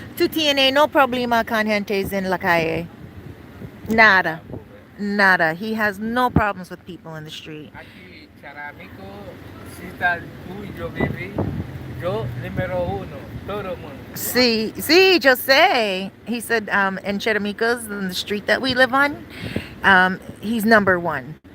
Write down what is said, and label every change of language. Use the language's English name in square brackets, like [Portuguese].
[Spanish] Tu tiene no problema con gentes en la calle. Nada. Nada. [English] He has no problems with people in the street. [Spanish] Aquí, Charamicos, si tal tú y yo viví, yo número uno, todo el mundo. [English] See, just say. He said, in Charamicos, in the street that we live on, he's number one.